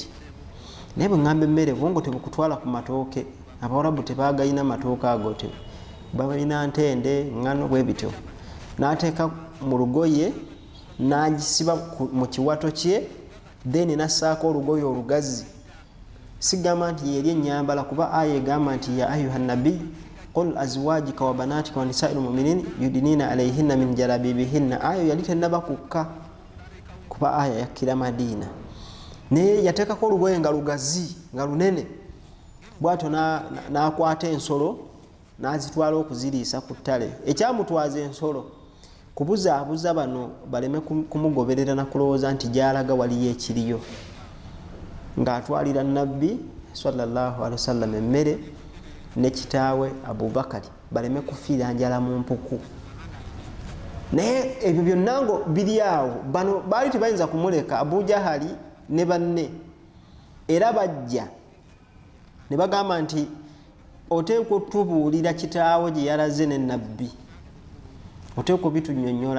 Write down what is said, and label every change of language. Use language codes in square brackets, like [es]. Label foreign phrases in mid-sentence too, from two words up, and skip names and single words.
[lg] Naye bwe ŋŋamba emmere bungo tebukutwala ku matooke, Abawarabu tebaagayina matooke ago, babalina ntende, ŋŋano bwe bityo. N'ateeka mu lugoye n'agisiba mu kiwato kye, then n'assaako olugoye olugazi. Sigamba nti yeri ennyambala kuba aya egamba nti [ar] يا أيها النبي قل لأزواجك وبناتك ونساء المؤمنين يدنين عليهن من جلابيبهن. [lg] Ayo yali tennaba kukka kuba aya yakkira Madina, naye yateekako olugoye nga lugazi nga lunene. Bw'atyo n'akwata ensolo n'azitwala okuziriisa ku ttale. Ekyamutwaza ensolo kubuzaabuza bano baleme kumugoberera na kulowooza nti gy'alaga waliyo ekiriyo, ng'atwalira Nabbi [ar] صلى الله عليه وسلم [lg] emmere ne kitaawe Abubakari baleme kufiira njala mu mpuku. Naye ebyo byonna ngo biri awo, bano baali tebayinza kumuleka Abu Jahali ne banne, era bajja ne bagamba nti oteekwa otubuulira kitaawe gye yalaze ne Nabbi, oteekwa bitunyonnyola.